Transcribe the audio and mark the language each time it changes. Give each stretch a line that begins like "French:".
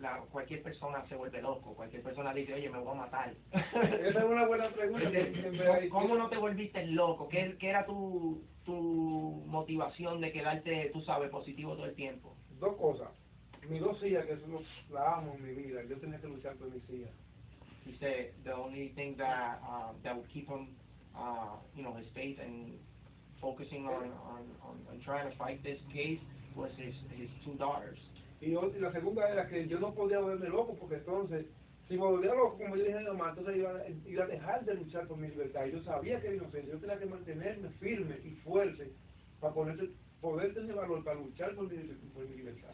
Spanish: Cualquier persona se vuelve loco, cualquier persona dice, oye, me voy a matar. Esa es una buena pregunta. ¿Cómo no te volviste loco? ¿Qué era tu motivación de quedarte, tú sabes, positivo todo el tiempo? Dos cosas. Mis 2 hijas, que la amo en mi vida, yo tenía que luchar por mis hijas.
English: He said the only thing that would keep him, his faith and focusing on trying to fight this case was his 2 daughters.
Spanish: Y la segunda era que yo no podía volverme loco, porque entonces, si me volvía loco, como yo dije a mi mamá, entonces iba a dejar de luchar por mi libertad. Y yo sabía que era inocente, yo tenía que mantenerme firme y fuerte para poder tener valor para luchar por mi libertad.